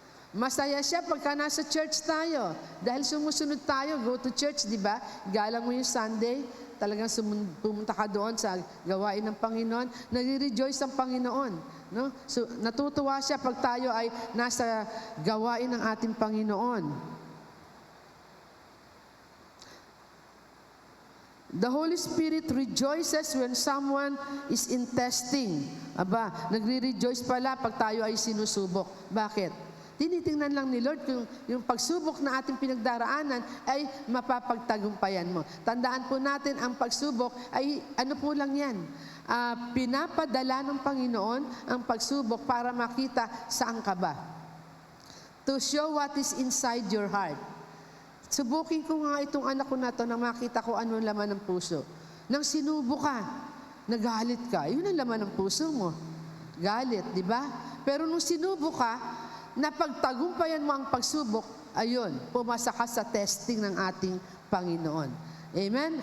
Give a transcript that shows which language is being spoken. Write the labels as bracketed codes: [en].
[tl] Masaya siya pagka nasa church tayo. Dahil sumusunod tayo, [en] go to church, [tl] di ba? Galang mo yung Sunday, talagang pumunta ka doon sa gawain ng Panginoon. Nagre-rejoice ang Panginoon. No? So, natutuwa siya pag tayo ay nasa gawain ng ating Panginoon. [en] The Holy Spirit rejoices when someone is in testing. [tl] Nagre-rejoice pala pag tayo ay sinusubok. Bakit? Tinitingnan lang ni Lord kung yung pagsubok na ating pinagdaraanan ay mapapagtagumpayan mo. Tandaan po natin, ang pagsubok ay ano po lang yan. Pinapadala ng Panginoon ang pagsubok para makita saan ka ba. [en] To show what is inside your heart. [tl] Subukin ko nga itong anak ko na to na makita ko ano laman ng puso. Nang sinubo ka, nagalit ka, yun ang laman ng puso mo. Galit, di ba? Pero nung sinubo ka, napagtagumpayan mo ang pagsubok, ayun, pumasa ka sa testing ng ating Panginoon. Amen?